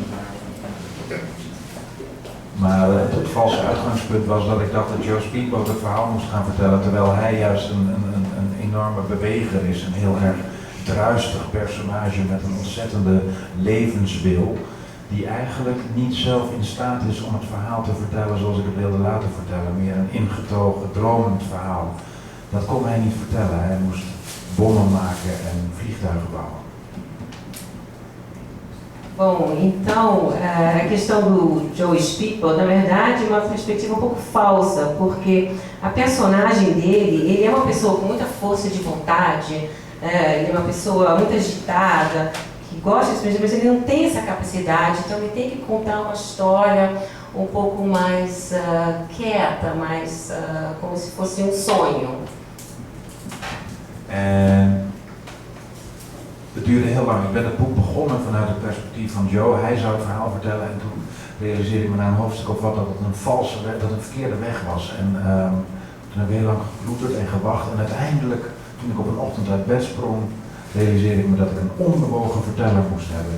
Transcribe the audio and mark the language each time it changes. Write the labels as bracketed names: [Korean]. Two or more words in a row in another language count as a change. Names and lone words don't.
[Dutch] Maar het valse uitgangspunt was dat ik dacht dat Joe Speedboat het verhaal moest gaan vertellen, terwijl hij juist een enorme beweger is, een heel erg druistig personage met een ontzettende levenswil, die eigenlijk niet zelf in staat is om het verhaal te vertellen zoals ik het wilde laten vertellen, meer een ingetogen, dromend verhaal. Dat kon hij niet vertellen, hij moest bommen maken en vliegtuigen bouwen. [Portuguese] Bom, então, a questão do Joe Speedboat, na verdade, é uma perspectiva um pouco falsa, porque a personagem dele, ele é uma pessoa com muita força de vontade, ele é uma pessoa muito agitada, que gosta de expressão, mas ele não tem essa capacidade, então ele tem que contar uma história um pouco mais quieta, mais como se fosse um sonho. [Dutch] Het duurde heel lang. Ik ben het boek begonnen vanuit het perspectief van Joe. Hij zou het verhaal vertellen en toen realiseerde ik me na een hoofdstuk of wat dat het een verkeerde weg was. En toen heb ik heel lang geploeterd en gewacht en uiteindelijk, toen ik op een ochtend uit bed sprong, realiseerde ik me dat ik een onbewogen verteller moest hebben.